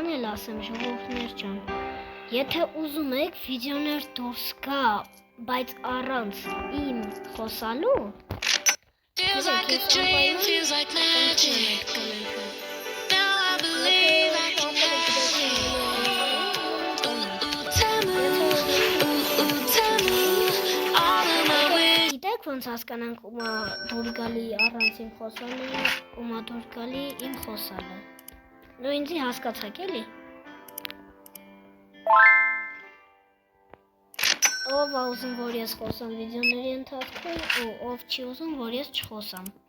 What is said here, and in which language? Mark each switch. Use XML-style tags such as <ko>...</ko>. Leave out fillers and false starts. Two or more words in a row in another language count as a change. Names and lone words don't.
<hy>ասեմ ժողովուրդներ ջան։ Եթե ուզում եք վիդեոներ դուրս գա, բայց առանց իմ խոսալու,</hy> <en>Feels like a dream, feels like magic. Now I believe I can have it. Tamu, tamu, all of my wish.</en> <hy>Գիտեք ոնց հասկանանք ումա դուր գալի առանց իմ խոսալը, ումա դուր գալի իմ խոսալը։ Նու ինձի հասկացաք էլի։ Ով ա ուզում որ ես խոսամ վիդեոների ընթացքում ու ով չի ուզում որ ես չխոսամ։</hy>